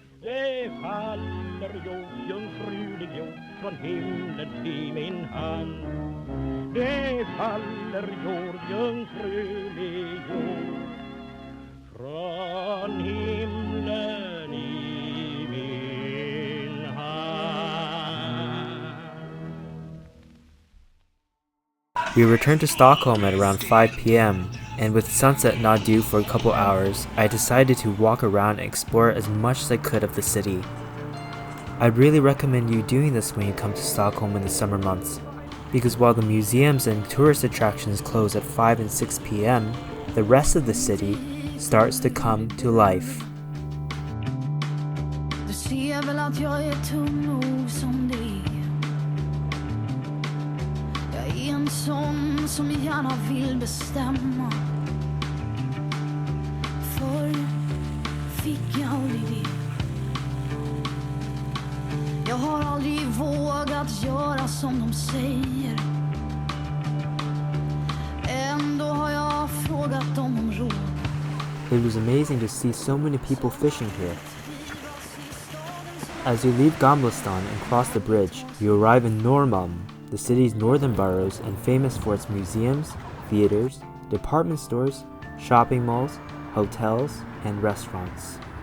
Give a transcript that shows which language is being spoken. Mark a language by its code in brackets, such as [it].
[sv] Det faller jord, jungfrulig jord, från himlen i min hand. Det faller jord, jungfrulig jord, från himlen i min hand. [en] We returned to Stockholm at around 5 p.m., and with sunset not due for a couple hours, I decided to walk around and explore as much as I could of the city. I'd really recommend you doing this when you come to Stockholm in the summer months, because while the museums and tourist attractions close at 5 and 6 p.m., the rest of the city starts to come to life. [sv] Du ser väl att jag är tung nog som det är. Jag är en sån som gärna vill bestämma. Förr fick jag aldrig det. Jag har aldrig vågat göra som de säger. Ändå har jag frågat dem om råd. [en] It was amazing to see so many people fishing here. As you leave Gamla and cross the bridge, you arrive in Norrmalm, the city's northern boroughs and famous for its museums, theaters, department stores, shopping malls, hotels, and restaurants.